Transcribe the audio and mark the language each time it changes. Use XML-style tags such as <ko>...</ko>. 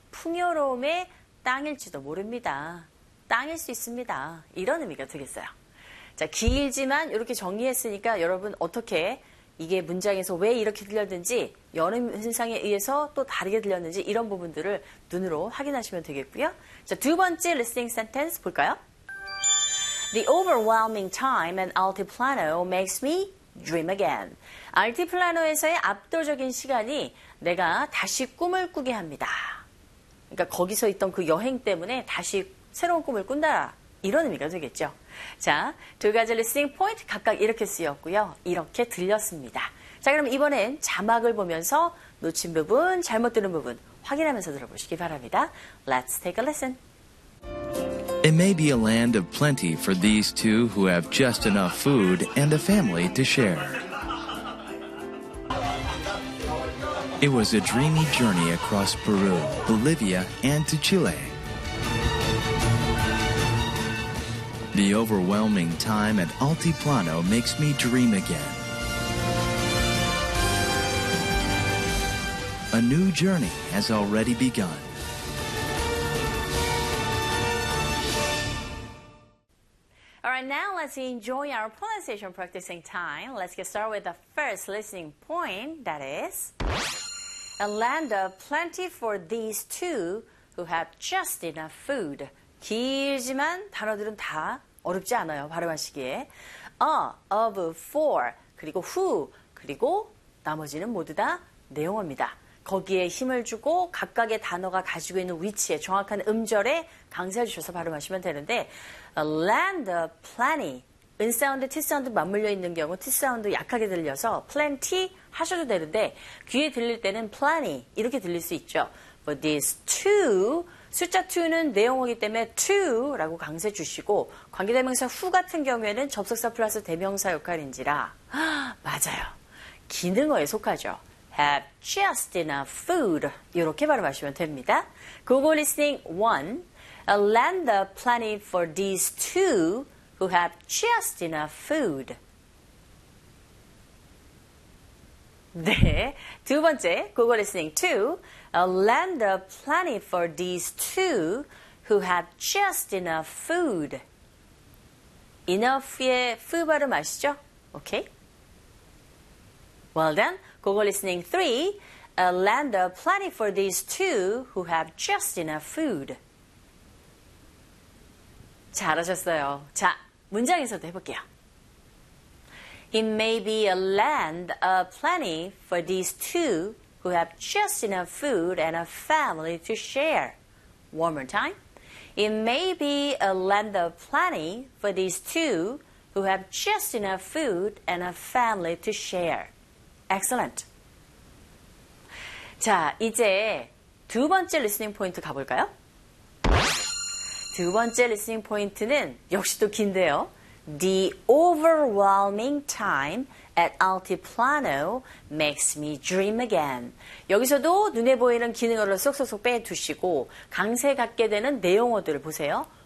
<ko>풍요로움의 땅일지도 모릅니다. 땅일 수 있습니다. 이런 의미가 되겠어요. 자, 길지만 이렇게 정의했으니까 여러분 어떻게 이게 문장에서 왜 이렇게 들렸는지, 연음 현상에 의해서 또 다르게 들렸는지 이런 부분들을 눈으로 확인하시면 되겠고요. 자, 두 번째 리스닝 센텐스 볼까요?</ko> <en>The overwhelming time in Altiplano makes me dream again.</en> <ko>알티플라노에서의 압도적인 시간이 내가 다시 꿈을 꾸게 합니다. 그러니까 거기서 있던 그 여행 때문에 다시 새로운 꿈을 꾼다. 이런 의미가 되겠죠. 자, 두 가지 리스닝 포인트 각각 이렇게 쓰였고요. 이렇게 들렸습니다. 자, 그럼 이번엔 자막을 보면서 놓친 부분, 잘못 들은 부분 확인하면서 들어보시기 바랍니다.</ko> <en>Let's take a listen. It may be a land of plenty for these two who have just enough food and a family to share. It was a dreamy journey across Peru, Bolivia, and to Chile. The overwhelming time at Altiplano makes me dream again. A new journey has already begun.</en> <ko>같이</ko> <en>enjoy our pronunciation practicing time. Let's get started with the first listening point. That is a land of plenty for these two who have just enough food.</en> <ko>길지만 단어들은 다 어렵지 않아요. 발음하시기에. A, of, for, 그리고 who, 그리고 나머지는 모두 다 내용어입니다. 거기에 힘을 주고 각각의 단어가 가지고 있는 위치에 정확한 음절에 강세해 주셔서 발음하시면 되는데 A land of plenty. 은 사운드, 티 사운드 맞물려 있는 경우 티 사운드 약하게 들려서 plenty 하셔도 되는데 귀에 들릴 때는 plenty 이렇게 들릴 수 있죠.</ko> <en>But these two,</en> <ko>숫자 two는 내용어이기 때문에 two라고 강세 주시고 관계대명사 who 같은 경우에는 접속사 플러스 대명사 역할인지라 맞아요. 기능어에 속하죠.</ko> <en>Have just enough food.</en> <ko>이렇게 발음하시면 됩니다.</ko> <en>Google listening 1. A land of plenty for these two who have just enough food.</en> <ko>네. 두 번째,</ko> <en>Google listening 2. A land of plenty for these two who have just enough food.</en> <ko>Enough의 후 발음 아시죠?</ko> <en>Okay. Well then, Google listening 3. A land of plenty for these two who have just enough food.</en> <ko>잘하셨어요. 자, 문장에서도 해볼게요.</ko> <en>It may be a land of plenty for these two who have just enough food and a family to share. One more time. It may be a land of plenty for these two who have just enough food and a family to share. Excellent.</en> <ko>자, 이제 두 번째 리스닝 포인트 가볼까요? 두 번째 리스닝 포인트는 역시도 긴데요.</ko> <en>The overwhelming time at Altiplano makes me dream again.</en> <ko>여기서도 눈에 보이는 기능어를 쏙쏙쏙 빼두시고 강세 갖게 되는 내용어들을 보세요.</ko>